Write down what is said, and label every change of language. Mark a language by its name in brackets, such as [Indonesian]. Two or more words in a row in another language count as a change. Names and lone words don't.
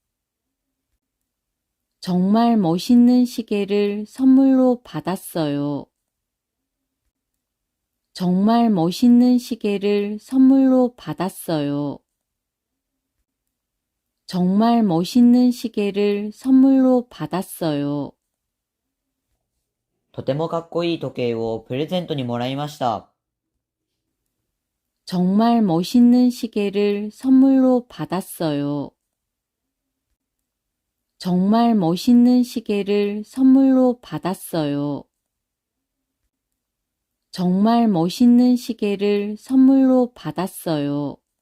[Korean] 정말 멋있는 시계를 선물로 받았어요. 정말 멋있는 시계를 선물로 받았어요. 정말 멋있는 시계를 선물로 받았어요. [Japanese] とてもかっこいい時計をプレゼントにもらいました。 [Korean] 정말 멋있는 시계를 선물로 받았어요. 정말 멋있는 시계를 선물로 받았어요. 정말 멋있는 시계를 선물로 받았어요.